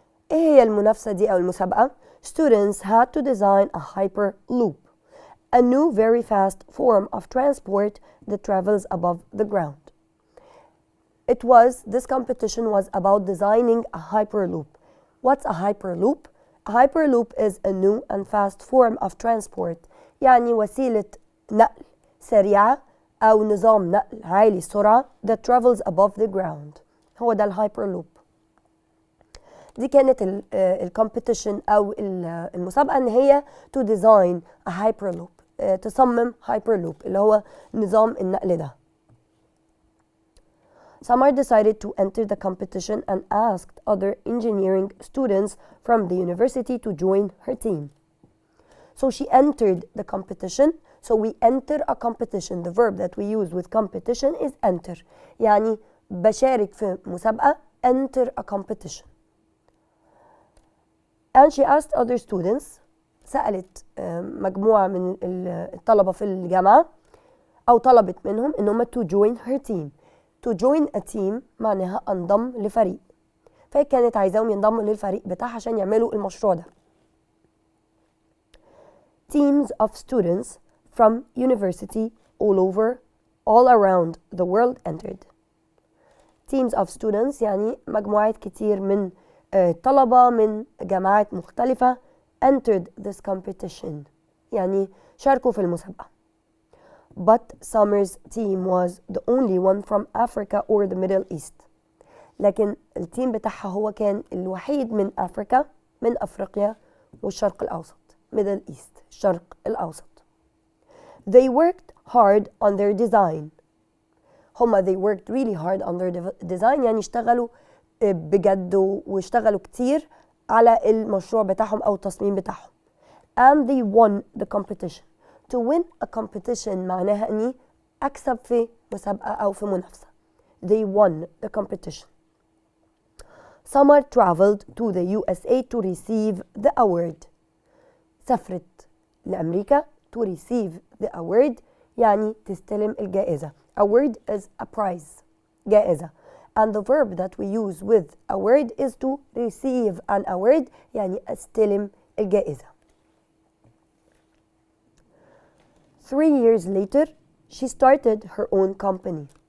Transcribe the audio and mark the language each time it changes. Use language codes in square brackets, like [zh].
[ar] إيه هي المنافسة دي أو المسابقة؟ [en] Students had to design a hyperloop, a new very fast form of transport that travels above the ground. This competition was about designing a hyperloop. What's a hyperloop? A hyperloop is a new and fast form of transport. [ar] يعني وسيلة نقل سريعة أو نظام نقل عالي السرعة [en] that travels above the ground. [ar] هو ده الهايبرلوب. دي كانت الكومبيتيشن أو المسابقة إن هي [en] to design a hyperloop، [ar] تصمم hyperloop اللي هو نظام النقل ده. [en] Samar decided to enter the competition and asked other engineering students from the university to join her team. So she entered the competition. So we enter a competition. The verb that we use with competition is enter. [ar] يعني بشارك في مسابقة. [en] Enter a competition. And she asked other students. [ar] سألت مجموعة من الطلبة في الجامعة أو طلبت منهم إنهم [en] to join her team. To join a team [ar] معناها انضم لفريق. فهي كانت عايزاهم ينضموا للفريق بتاعها عشان يعملوا المشروع ده. [en] Teams of students from university all around the world entered. Teams of students [ar] يعني مجموعات كتير من طلبة من جامعات مختلفة [en] entered this competition [ar] يعني شاركوا في المسابقة. [en] But Samar's team was the only one from Africa or the Middle East. [ar] لكن التيم بتاعها هو كان الوحيد من أفريقيا والشرق الأوسط. [en] Middle East [ar] الشرق الأوسط. [en] They worked hard on their design. they worked really hard on their design [ar] يعني اشتغلوا بجد واشتغلوا كتير على المشروع بتاعهم أو التصميم بتاعهم. [en] And they won the competition. To win a competition [ar] معناها أني أكسب في مسابقة أو في منافسة. [en] They won the competition. Samar traveled to the USA to receive the award. [ar] سافرت لأمريكا [en] to receive the award [ar] يعني تستلم الجائزة. [en] Award is a prize. [ar] جائزة. [en] And the verb that we use with award is to receive an award [ar] يعني استلم الجائزة. [en] 3 years later she started her own company.